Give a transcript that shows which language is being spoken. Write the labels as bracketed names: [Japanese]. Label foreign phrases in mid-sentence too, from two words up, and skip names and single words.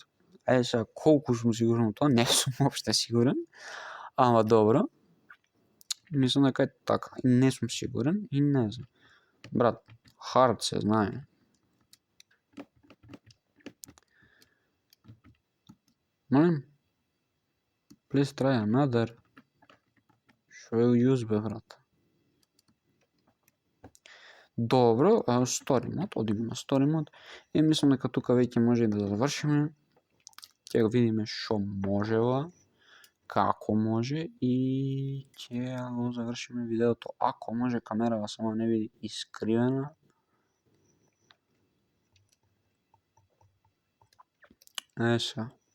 [Macedonian] Сега колку сум сигурен тоа, не сум опште сигурен. Ама добро. Мислам дека е така. И не сум сигурен и не знам. Брат, хард се знае. Молим? [English] Please try another. [Macedonian] Шо е use бе, брат? Добро, [English] story mode, [Macedonian] одиме на [English] story mode. [Macedonian] И мислам дека тука веќе може да завршиме. Ќе го видиме шо можела, како може и ќе го завршиме видеото. Ако може камерава само не биде искривена. Сега.